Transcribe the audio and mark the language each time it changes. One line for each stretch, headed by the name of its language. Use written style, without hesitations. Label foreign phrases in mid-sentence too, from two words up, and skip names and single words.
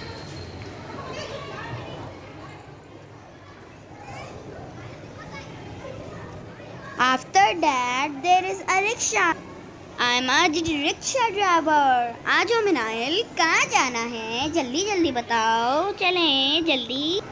English: After that, there is a rickshaw. I'm a rickshaw driver.
Hindi: आजो मिनाइल, कहाँ जाना है? जल्दी जल्दी बताओ, चलें जल्दी।